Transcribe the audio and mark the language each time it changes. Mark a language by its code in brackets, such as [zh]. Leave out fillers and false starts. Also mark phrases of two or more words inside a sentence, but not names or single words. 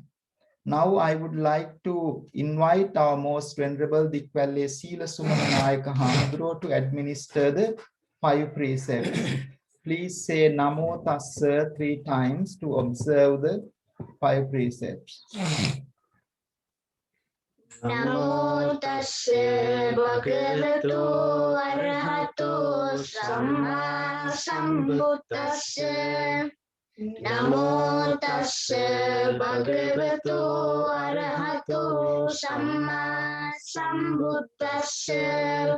[en] Now I would like to invite our most venerable Dikwalle Sila Sumananayaka Hamudro to administer the 5 precepts. Please say [pi] Namo Tassa [en] 3 times to observe the 5 precepts. [pi] Namo tassa bhagavato arahato samma sambuddhassa. Namo tassa bhagavato arahato samma sambuddhassa.